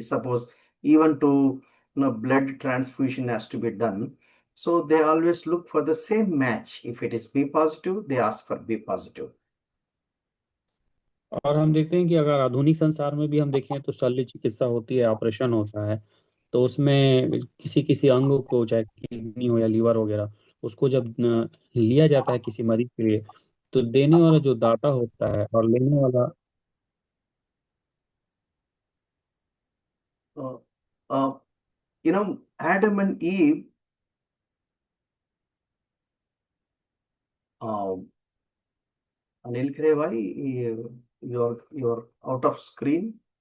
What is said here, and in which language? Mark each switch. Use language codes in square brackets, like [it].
[en] Suppose even to blood transfusion has to be done, so they always look for the same match. If it is B positive, they ask for B positive. [hi] और हम देखते हैं कि अगर आधुनिक संसार में भी हम देखें तो शल्य चिकित्सा होती है, ऑपरेशन होता है, तो उसमें किसी किसी अंग को, चाहे किडनी हो या लीवर वगैरह, उसको जब लिया जाता है किसी मरीज के लिए, तो देने वाला जो दाता होता है और लेने वाला। [en] Uh, uh, Adam and Eve, Anil Khare bhai, you're out of screen.